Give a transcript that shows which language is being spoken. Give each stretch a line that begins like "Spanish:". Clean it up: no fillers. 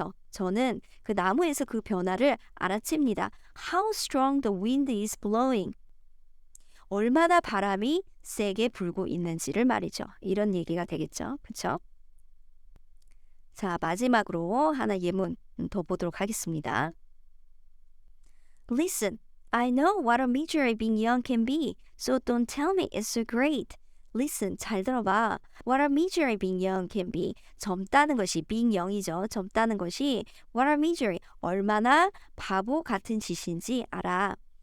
Korean: 저는 그 나무에서 그 변화를 알아챕니다.
English: How strong the wind is blowing.
Korean: 얼마나 바람이 세게 불고 있는지를 말이죠. 이런 얘기가 되겠죠. 그쵸? 자, 마지막으로 하나 예문 더 보도록 하겠습니다.
English: Listen, I know what a misery being young can be, so don't tell me it's so great. Listen,
Korean: 잘 들어봐.
English: What a misery being young can be.
Korean: 젊다는 것이
English: being young
Korean: 이죠. 젊다는 것이
English: what a misery.
Korean: 얼마나 바보 같은 짓인지 알아.